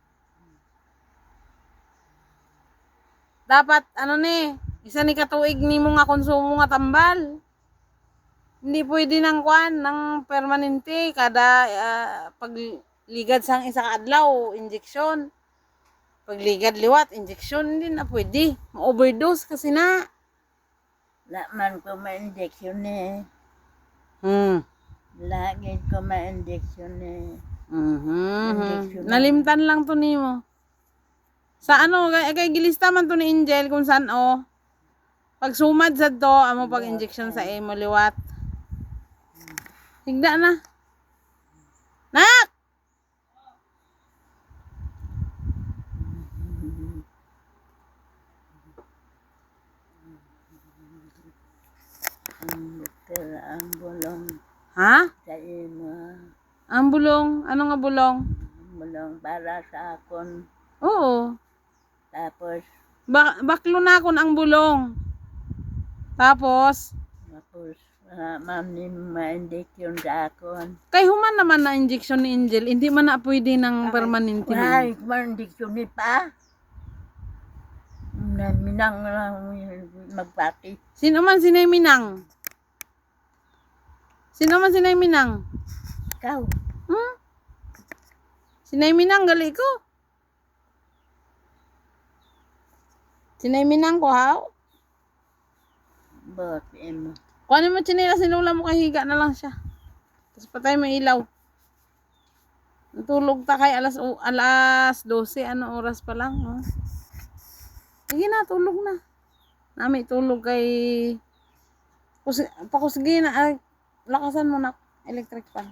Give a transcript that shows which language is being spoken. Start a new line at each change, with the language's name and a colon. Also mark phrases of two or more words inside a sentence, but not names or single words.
Hiligaynon: Dapat, ano ni, isa ni katuig ni mo nga konsumo nga tambal. Hindi pwede ng kwan, ng permanente, kada pagligad sang isa ka adlaw, injeksyon. Pagligad liwat, injeksyon, hindi na pwede. Ma-overdose kasi na. Wala man ko ma-injection eh. Lagi ko ma-injection eh. Injection Nalimtan lang to nimo. Sa ano, kay gilista man to ni Angel kung saan o. Pag sumad sa to, amo pag injection sa imo liwat. Higda na. Nak! Ang bulong Ha? sa imo. Ang bulong? Ano nga bulong? Bulong para sa akon. Oo. Tapos Baklo na akon ang bulong. Tapos, mami ma-injection sa akon. kay human naman na injection ni Angel, hindi man na pwede ng permanente Wala, man. ma-injection ni pa. Minang magpati. Sino man sinay Minang? Sino man sinay Minang? Ikaw. Sinay Minang gali ko. Sinay Minang ko haw. Bot imo. Kung ano mo chinila sinula mo kay higa na lang siya. Tapos patay mo ilaw. Natulog ta kay alas 12, ano oras pa lang. Oh. Sige na, tulog na. Nami tulog kay pakusigi na lakasan mo na electric fan.